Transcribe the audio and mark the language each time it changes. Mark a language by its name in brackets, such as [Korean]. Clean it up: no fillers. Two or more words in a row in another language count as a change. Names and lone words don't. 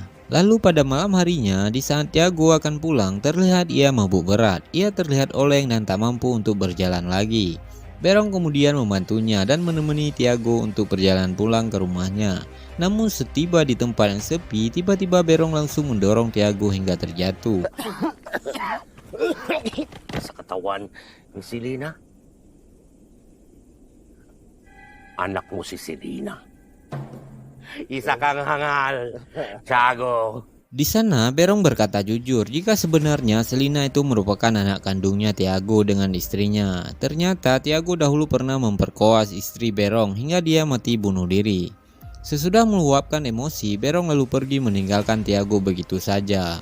[Indonesian] Lalu pada malam harinya, di saat Tiago akan pulang, terlihat ia mabuk berat. Ia terlihat oleng dan tak mampu untuk berjalan lagi. Berong kemudian membantunya dan menemani Tiago untuk perjalanan pulang ke rumahnya. Namun setiba di tempat yang sepi, tiba-tiba Berong langsung mendorong Tiago hingga terjatuh. [Filipino] Sa katawan ni Selina. Anak mo si Selina. Isa kang hangal, Tiago. [Indonesian] Di sana, Berong berkata jujur jika sebenarnya Selina itu merupakan anak kandungnya Tiago dengan istrinya. Ternyata Tiago dahulu pernah memperkoas istri Berong hingga dia mati bunuh diri. Sesudah meluapkan emosi, Berong lalu pergi meninggalkan Tiago begitu saja.